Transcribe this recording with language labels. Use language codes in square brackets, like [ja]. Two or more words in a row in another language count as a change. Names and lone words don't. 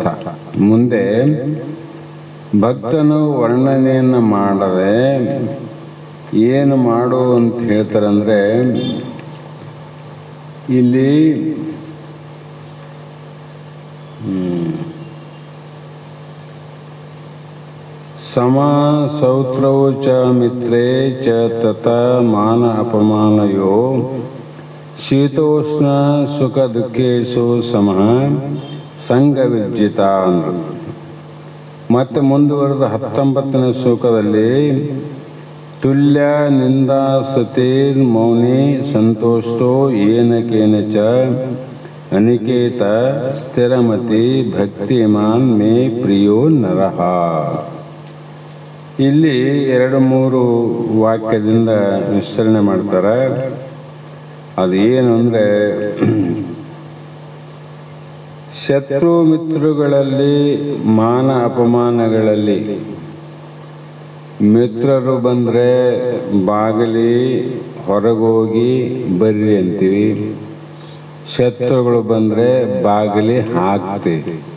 [kn] ಮುಂದೆ ಭಕ್ತನು ವರ್ಣನೆಯನ್ನು ಮಾಡದೆ ಏನು ಮಾಡು ಅಂತ ಹೇಳ್ತಾರಂದ್ರೆ, [sa] ಇಲ್ಲಿ ಸಮ ಸೌತ್ರವು ಚ ಮಿತ್ರೇ ಚ ತತ ಮಾನ ಅಪಮಾನಯೋ ಶೀತೋಷ್ಣ ಸುಖ ದುಃಖೇಶು ಸಮಃ ಸಂಘ ವಿರ್ಜಿತ ಅಂದರು. [kn] ಮತ್ತೆ ಮುಂದುವರೆದ 19ನೇ ಶ್ಲೋಕದಲ್ಲಿ [sa] ತುಲ್ಯ ನಿಂದಾ ಸ್ತುತಿರ್ ಮೌನಿ ಸಂತೋಷೋ ಏನ ಕೇನಚ ಅನಿಕೇತ ಸ್ಥಿರಮತಿ ಭಕ್ತಿಮಾನ್ ಮೇ ಪ್ರಿಯೋ ನರಹ. [kn] ಇಲ್ಲಿ 2-3 ವಾಕ್ಯದಿಂದ ವಿಸ್ತರಣೆ ಮಾಡ್ತಾರೆ. ಅದೇನು ಅಂದರೆ, ಶತ್ರು ಮಿತ್ರಗಳಲ್ಲಿ ಮಾನ ಅಪಮಾನಗಳಲ್ಲಿ ಮಿತ್ರರು ಬಂದರೆ ಬಾಗಿಲಿ ಹೊರಗೋಗಿ ಬರ್ರಿ ಅಂತೀವಿ, ಶತ್ರುಗಳು ಬಂದರೆ ಬಾಗಿಲಿ ಹಾಕ್ತೀವಿ.